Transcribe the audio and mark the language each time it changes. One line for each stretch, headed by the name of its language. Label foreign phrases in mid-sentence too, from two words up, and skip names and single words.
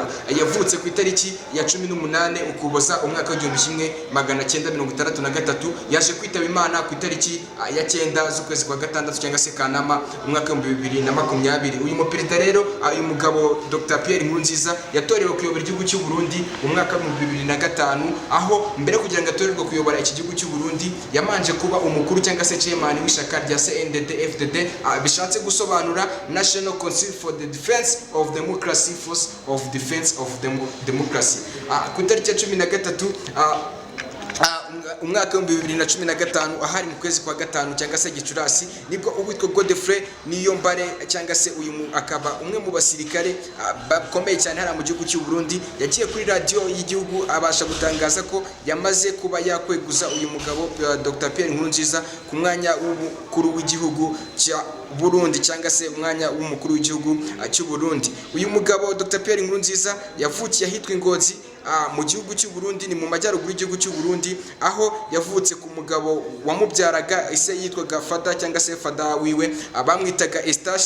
Kinyarwanda: Yavutse ku itariki ya 18 Ukuboza umwaka wa 1963, yaje kwitaba Imana ku itariki ya 9 z'ukwezi kwa gatandatu cyangwa se Kanama umwaka wa 2020. Uyu muperezida rero, uyu mugabo Dr Pierre Nkurunziza yatorewe kuyobora igihugu cy'u Burundi mu mwaka wa 2005, aho mbere kugira ngo atorerwe kuyobora iki gihugu cy'u Burundi yamanje kuba umukuru cyangwa se chairman w'ishaka rya CNDD-FDD, bishatse gusobanura National Council for the Defense of Democracy, Force of Defense of Democracy. Ku itariki ya 13 umwaka wa 2015, ahari mu kwezi kwa gatanu cyangwa se Gicurasi, nibwo uwitwa Godfrey Niyombare cyangwa se uyu akaba umwe mu basirikare bakomeye cyane hara mu gihugu cy'u Burundi, yagiye kuri radio y'igihugu abasha gutangaza ko yamaze kuba yakweguza uyu mugabo Dr Pierre Nkurunziza ku mwanya w'umukuru w'igihugu cya Burundi cyangwa se umwanya w'umukuru w'igihugu cy'u Burundi. Uyu mugabo Dr Pierre Nkurunziza yavukiye ahitwa Ingozi mu gihugu cy'u Burundi, ni mu majyaruguru y'igihugu cy'u Burundi, aho yavutse ku mugabo wamubyaraga ise yitwaga Fada cyangwa se Fada wiwe bamwitaga Eustache.